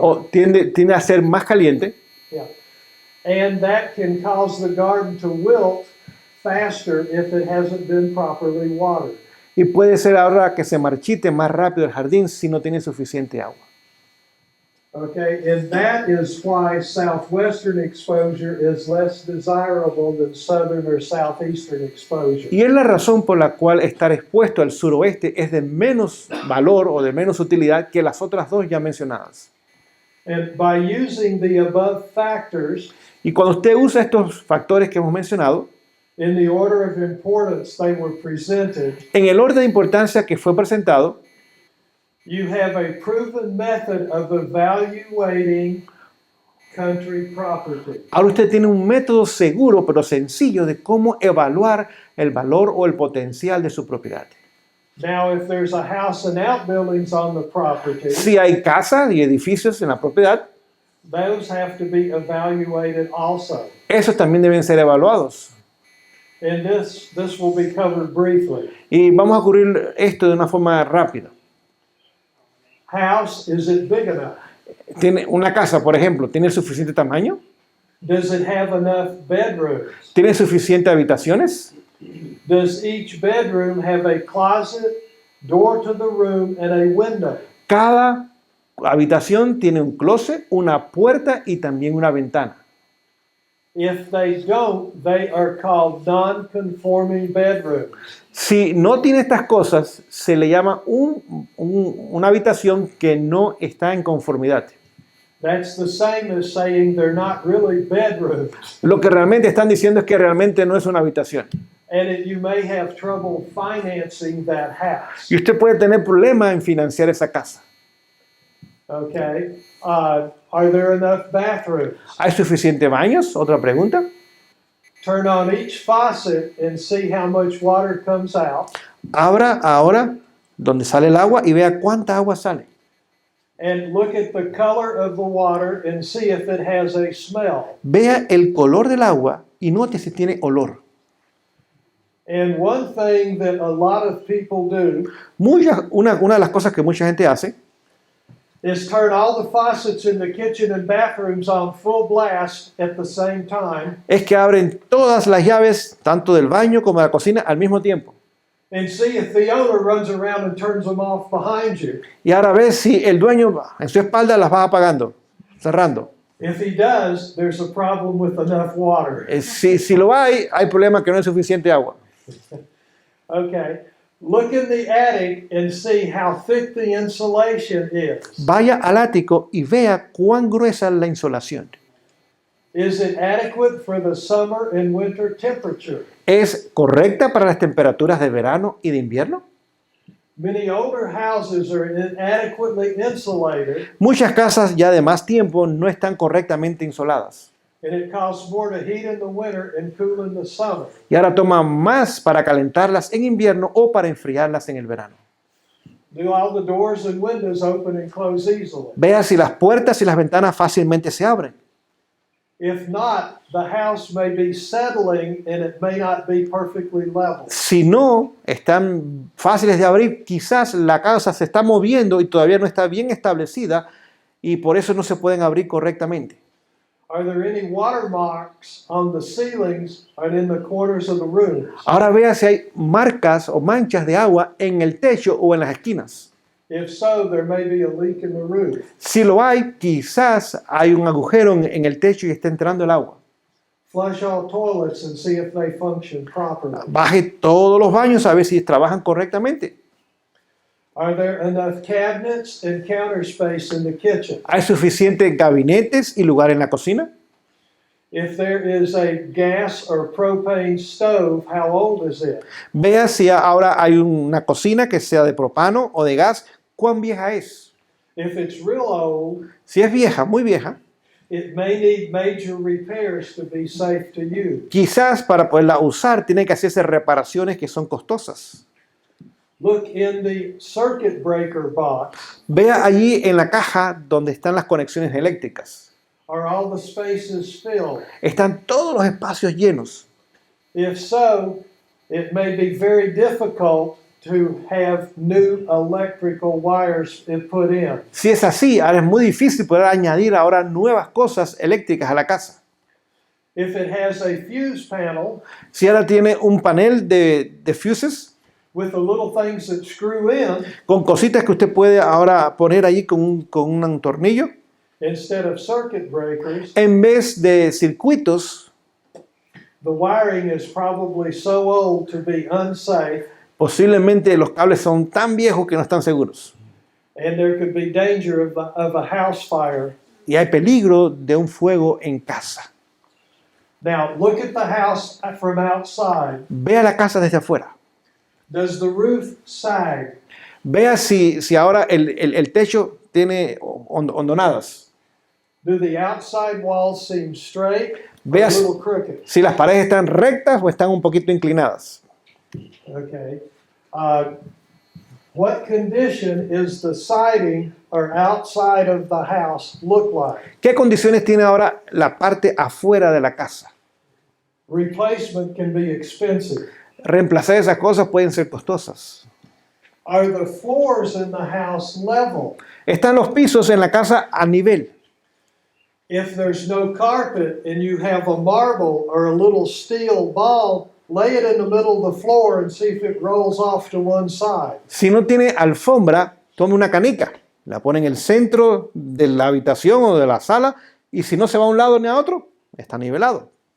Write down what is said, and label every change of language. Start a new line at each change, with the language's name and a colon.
Spanish: O tiende a ser más caliente.
English: Yeah. And that can cause the garden to wilt faster if it hasn't been properly watered.
Spanish: Y puede ser ahora que se marchite más rápido el jardín si no tiene suficiente agua.
English: Okay, and that is why southwestern exposure is less desirable than southern or southeastern exposure.
Spanish: Y es la razón por la cual estar expuesto al suroeste es de menos valor o de menos utilidad que las otras dos ya mencionadas.
English: And by using the above factors,
Spanish: y cuando usted usa estos factores que hemos mencionado,
English: in the order of importance they were presented,
Spanish: en el orden de importancia que fue presentado,
English: you have a proven method of evaluating country property.
Spanish: ahora usted tiene un método seguro pero sencillo de cómo evaluar el valor o el potencial de su propiedad.
English: Now, if there's a house and outbuildings on the property,
Spanish: Si hay casas y edificios en la propiedad,
English: those have to be evaluated also.
Spanish: esos también deben ser evaluados.
English: And this will be covered briefly.
Spanish: Y vamos a cubrir esto de una forma rápida.
English: House, is it big enough?
Spanish: ¿Tiene una casa, por ejemplo, tiene el suficiente tamaño?
English: Does it have enough bedrooms?
Spanish: ¿Tiene suficientes habitaciones?
English: Does each bedroom have a closet, door to the room, and a window?
Spanish: Cada habitación tiene un closet, una puerta y también una ventana.
English: If they don't, they are called non-conforming bedrooms.
Spanish: Si no tiene estas cosas, se le llama una habitación que no está en conformidad.
English: That's the same as saying they're not really bedrooms.
Spanish: Lo que realmente están diciendo es que realmente no es una habitación.
English: And you may have trouble financing that house.
Spanish: Y usted puede tener problemas en financiar esa casa.
English: Okay. Are there enough bathrooms?
Spanish: ¿Hay suficientes baños? Otra pregunta.
English: Turn on each faucet and see how much water comes out.
Spanish: Abra ahora donde sale el agua y vea cuánta agua sale.
English: And look at the color of the water and see if it has a smell.
Spanish: Vea el color del agua y note si tiene olor.
English: And one thing that a lot of people do
Spanish: Una de las cosas que mucha gente hace
English: is turn all the faucets in the kitchen and bathrooms on full blast at the same time
Spanish: es que abren todas las llaves, tanto del baño como de la cocina, al mismo tiempo.
English: and see if the owner runs around and turns them off behind you.
Spanish: Y ahora ves si el dueño en su espalda las va apagando, cerrando.
English: If he does, there's a problem with enough water.
Spanish: Si lo hay problema que no hay suficiente agua.
English: Okay. Look in the attic and see how thick the insulation is.
Spanish: Vaya al ático y vea cuán gruesa es la insolación.
English: Is it adequate for the summer and winter temperature?
Spanish: ¿Es correcta para las temperaturas de verano y de invierno?
English: Many older houses are inadequately insulated,
Spanish: Muchas casas ya de más tiempo no están correctamente insoladas.
English: and it costs more to heat in the winter and cool in the summer.
Spanish: Y ahora toma más para calentarlas en invierno o para enfriarlas en el verano.
English: Do all the doors and windows open and close easily?
Spanish: Vea si las puertas y las ventanas fácilmente se abren.
English: If not, the house may be settling and it may not be perfectly level.
Spanish: Si no están fáciles de abrir, quizás la casa se está moviendo y todavía no está bien establecida y por eso no se pueden abrir correctamente.
English: Are there any watermarks on the ceilings and in the corners of the rooms?
Spanish: Ahora vea si hay marcas o manchas de agua en el techo o en las esquinas.
English: If so, there may be a leak in the roof.
Spanish: Si lo hay, quizás hay un agujero en el techo y está entrando el agua.
English: Flush all toilets and see if they function properly.
Spanish: Baje todos los baños a ver si trabajan correctamente.
English: Are there enough cabinets and counter space in the kitchen?
Spanish: ¿Hay suficientes gabinetes y lugar en la cocina?
English: If there is a gas or propane stove, how old is it?
Spanish: Vea si ahora hay una cocina que sea de propano o de gas. ¿Cuán vieja es?
English: If it's real old,
Spanish: Si es vieja, muy vieja,
English: it may need major repairs to be safe to use.
Spanish: quizás para poderla usar tiene que hacerse reparaciones que son costosas.
English: Look in the circuit breaker box.
Spanish: Vea allí en la caja donde están las conexiones eléctricas.
English: Are all the spaces filled?
Spanish: Están todos los espacios llenos.
English: If so, it may be very difficult to have new electrical wires put in.
Spanish: Si es así, ahora es muy difícil poder añadir ahora nuevas cosas eléctricas a la casa.
English: If it has a fuse panel
Spanish: Si ahora tiene un panel de fuses
English: with the little things that screw in
Spanish: con cositas que usted puede ahora poner allí con un tornillo,
English: instead of circuit breakers,
Spanish: en vez de circuitos,
English: the wiring is probably so old to be unsafe,
Spanish: posiblemente los cables son tan viejos que no están seguros.
English: and there could be danger of a house fire.
Spanish: Y hay peligro de un fuego en casa.
English: Now, look at the house from outside.
Spanish: Vea la casa desde afuera.
English: Does the roof sag?
Spanish: Vea si ahora el techo tiene hondonadas.
English: Do the outside walls seem straight or
Spanish: Vea
English: a little crooked?
Spanish: si las paredes están rectas o están un poquito inclinadas.
English: Okay. What condition is the siding or outside of the house look like?
Spanish: ¿Qué condiciones tiene ahora la parte afuera de la casa?
English: Replacement can be expensive.
Spanish: Reemplazar esas cosas pueden ser costosas.
English: Are the floors in the house level?
Spanish: Están los pisos en la casa a nivel.
English: If there's no carpet and you have a marble or a little steel ball, lay it in the middle of the floor and see if it rolls off to one side.
Spanish: Si no tiene alfombra, tome una canica, la pone en el centro de la habitación o de la sala y si no se va a un lado ni a otro, está nivelado.